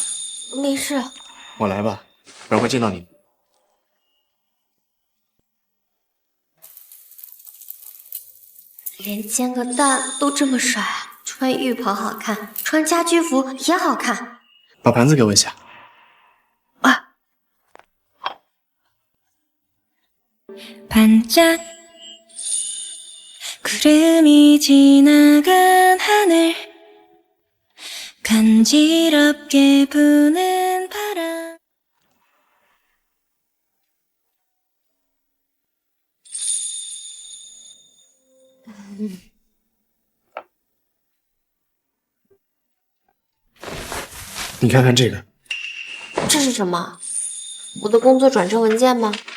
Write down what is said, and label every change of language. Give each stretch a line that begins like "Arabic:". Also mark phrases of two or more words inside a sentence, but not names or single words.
Chinese: 没事。我来吧，不然会见到你。连煎个蛋都这么帅，穿浴袍好看，穿家居服也好看。把盘子给我一下。
Korean: 반짝 구름이 지나간 하늘 간지럽게 부는 바람
Chinese: 你看看这个，这是什么？我的工作转正文件吗？